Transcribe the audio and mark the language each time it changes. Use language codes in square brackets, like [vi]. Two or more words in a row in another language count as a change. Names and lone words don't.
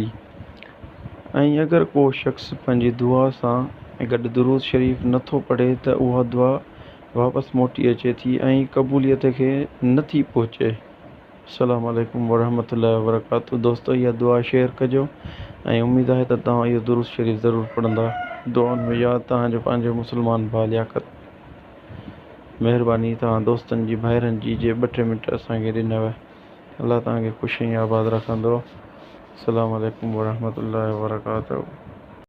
[sd] ऐं अगरि को शख़्स पंहिंजी दुआ सां गॾु दुरूद शरीफ़ नथो पढ़े त उहा दुआ वापसि मोटी अचे थी ऐं क़बूलियत खे नथी पहुचे। [ar] السلام عليكم ورحمة الله وبركاته. [sd] दोस्तो, इहा दुआ शेयर कजो ऐं उमेदु आहे त तव्हां इहो दुरूद शरीफ़ ज़रूरु पढ़ंदा। दुआउनि में यादि तव्हांजो पंहिंजो मुस्लमान भाउ लियाकत। महिरबानी तव्हां दोस्तनि जी भाइरनि जी जे 2-3 मिंट असांखे ॾिनव। अल्लाह तव्हांखे ख़ुशि ऐं आबाद रखंदो। [ar] السلام عليكم ورحمة الله وبركاته.